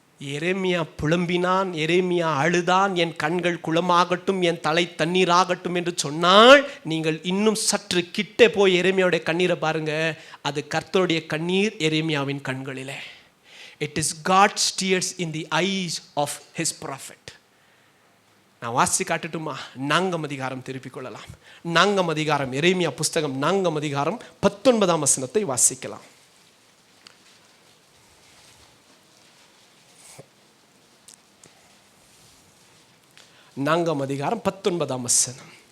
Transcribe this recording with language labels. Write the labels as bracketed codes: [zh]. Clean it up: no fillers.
[ta] எரேமியா புலம்பினான், எரேமியா அழுதான், என் கண்கள் குளமாகட்டும், என் தலை தண்ணீராகட்டும் என்று சொன்னால், நீங்கள் இன்னும் சற்று கிட்டே போய் எரேமியாவுடைய கண்ணீரை பாருங்க. அது கர்த்தருடைய கண்ணீர் எரேமியாவின் கண்களிலே. [en] It is God's tears in the eyes of his prophet. [ta] நான் வாசி காட்டட்டுமா? 4ஆம் அதிகாரம் திருப்பிக் கொள்ளலாம். 4ஆம் அதிகாரம், எரேமியா புஸ்தகம் 4ஆம் அதிகாரம் 19ஆம் வசனத்தை வாசிக்கலாம். 4ஆம் அதிகாரம் 19ஆம் வசனம்.